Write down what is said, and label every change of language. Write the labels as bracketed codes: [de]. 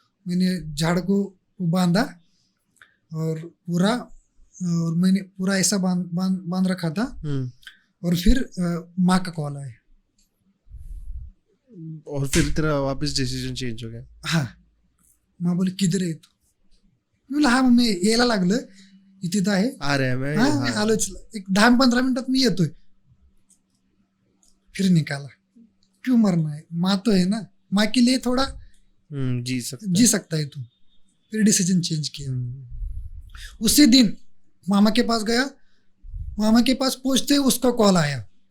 [hi] मैंने झाड़ को बांधा और मैंने पूरा ऐसा बांध रखा था। और फिर माँ का कॉल आया और फिर तेरा वापस डिसीजन चेंज हो गया? हाँ, माँ बोली किधर आहे तू? [mr] मी बोला हा मम्मी यायला लागलं, इथे आहे, मी आलोच, एक 10-15 मिनिटात मी येतोय। [hi] फिर निकाला, क्यों मरना है, माँ तो है ना, माँ के लिए थोड़ा जी सकता है तू। फिर डिसीजन चेंज किया। उसी दिन मामा के पास गया, मामा के पास पहुंचते उसका कॉल आया।